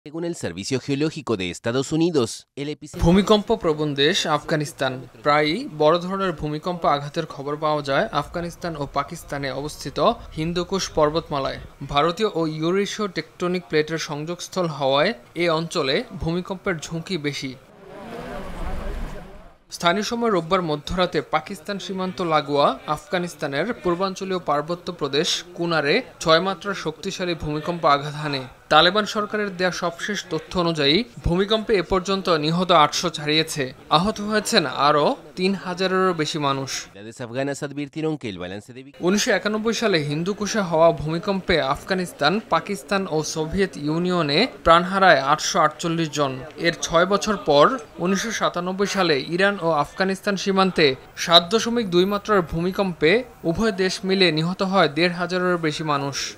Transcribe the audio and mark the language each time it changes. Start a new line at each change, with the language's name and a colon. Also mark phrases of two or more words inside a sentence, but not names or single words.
Spanish: Según el Servicio Geológico de Estados Unidos, el epicentro
Bangla: ভূমিকম্প প্রবণ দেশ আফগানিস্তান। প্রায়ই বড় ধরনের ভূমিকম্প আঘাতের খবর পাওয়া যায় আফগানিস্তান ও পাকিস্তানে অবস্থিত হিন্দুকুশ পর্বতমালায়। ভারতীয় ও ইউরেশীয় টেকটনিক প্লেটের সংযোগস্থল হওয়ায় এ অঞ্চলে ভূমিকম্পের ঝুঁকি বেশি। স্থানীয় সময় রোববার মধ্যরাতে পাকিস্তান সীমান্ত লাগোয়া আফগানিস্তানের পূর্বাঞ্চলীয় পার্বত্য প্রদেশ কুনারে ৬ মাত্রার শক্তিশালী ভূমিকম্প আঘাত হানে। তালেবান সরকারের দেয়া সবশেষ তথ্য অনুযায়ী ভূমিকম্পে এ পর্যন্ত নিহত ৮০০ ছাড়িয়েছে, আহত হয়েছেন আরও ৩,০০০-এরও বেশি মানুষ।
Spanish: afganas advirtieron que el balance de
Bangla: ১৯৯১ সালে হিন্দুকুশে হওয়া ভূমিকম্পে আফগানিস্তান, পাকিস্তান ও সোভিয়েত ইউনিয়নে প্রাণ হারায় ৮৪৮ জন। এর ৬ বছর পর ১৯৯৭ সালে ইরান ও আফগানিস্তান সীমান্তে ৭.২ মাত্রার ভূমিকম্পে উভয় দেশ মিলে নিহত হয় ১৫০০-এরও বেশি মানুষ।